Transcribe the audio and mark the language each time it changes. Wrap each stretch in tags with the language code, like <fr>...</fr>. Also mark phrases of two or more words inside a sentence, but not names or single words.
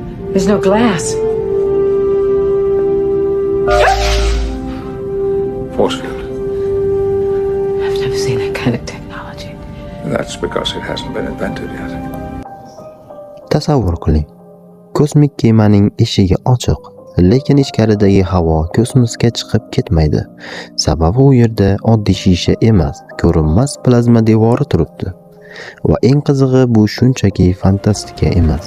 <en>There's no glass. Force field. I've never seen that kind of technology. That's because it hasn't been invented yet.</en> <uz>Tasavvur qiling. Kosmik kemaning eshigi ochiq, lekin ichkaridagi havo kosmosga chiqib ketmaydi. Sababi u yerda oddiy shisha emas, ko'rinmas plazma devori turibdi. Va eng qizig'i bu shunchaki fantastika emas.</uz>